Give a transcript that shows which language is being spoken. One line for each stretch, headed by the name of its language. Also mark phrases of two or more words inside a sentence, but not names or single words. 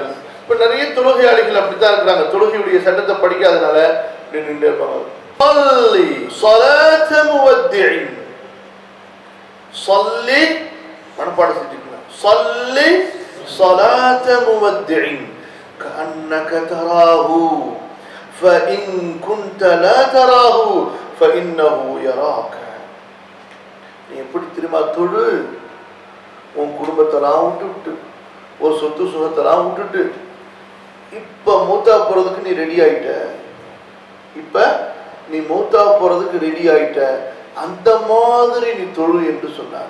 Tamil: இப்ப நிறைய தொழுகையாளிகள் அப்படித்தான் இருக்கிறாங்க, தொழுகையுடைய சட்டத்தை படிக்காதனால இப்படி நின்று இருப்பாங்க. மனப்பாடம் செஞ்சுக்கலாம்.
Arabic: صل صلاة مودع كأنك تراه فإن كنت لا تراه فإنه يراك.
Tamil: நீ எப்படி தெரியுமா தொழு? உன் குடும்பத்தெல்லாம் விட்டுவிட்டு ஒரு சொத்து சுகத்தெல்லாம் விட்டுட்டு இப்ப மூத்தா போறதுக்கு நீ ரெடி ஆயிட்ட, இப்ப நீ மூத்தா போறதுக்கு ரெடி ஆயிட்ட, அந்த மாதிரி நீ தொழு என்று சொன்னாங்க.